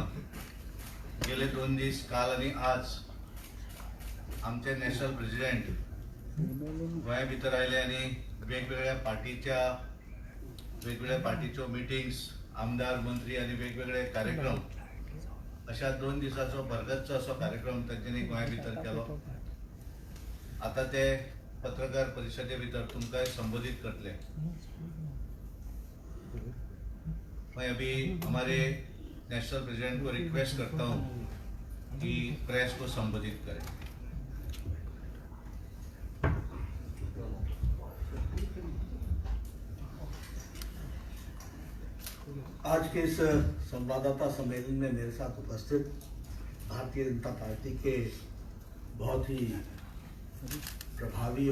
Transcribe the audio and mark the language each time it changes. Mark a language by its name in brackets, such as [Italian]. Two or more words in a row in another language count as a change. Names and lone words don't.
[Konkani] गेले 2 दीस काल आणि आज आमचे [English] national president [Konkani] गोंया भितर आयले आणि वेगवेगळ्या पार्टीच्यो मिटिंग्स, आमदार मंत्री आणि वेगवेगळे कार्यक्रम अशा 2 दिसाचो भरगच्च असो कार्यक्रम तांच्यांनी गोंया भितर केलो। आता ते पत्रकार परिषदे भितर तुमकां संबोधित करतले। [Hindi] मैं अभी हमारे [English] national president [Hindi] को रिक्वेस्ट करता हूं कि प्रेस को संबोधित करें। आज के इस संवाददाता सम्मेलन में मेरे साथ उपस्थित भारतीय जनता पार्टी के बहुत ही प्रभावी